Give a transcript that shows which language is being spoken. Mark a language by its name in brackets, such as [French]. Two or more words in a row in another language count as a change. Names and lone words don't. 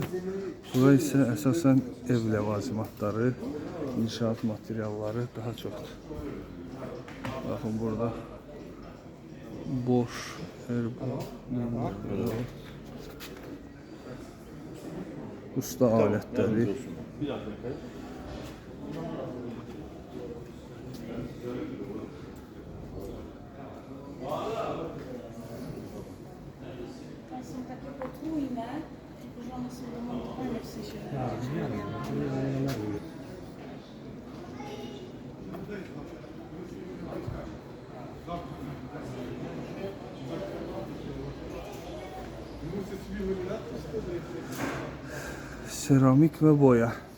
[Azerbaijani] Bura isə əsasən ev ləvazimatları, inşaat materialları daha çoxdur. Baxın burada boş usta alətləri. [Polish] Są takie potrójne, tylko że one są domontowane w sensie. [Azerbaijani] Seramik və boya.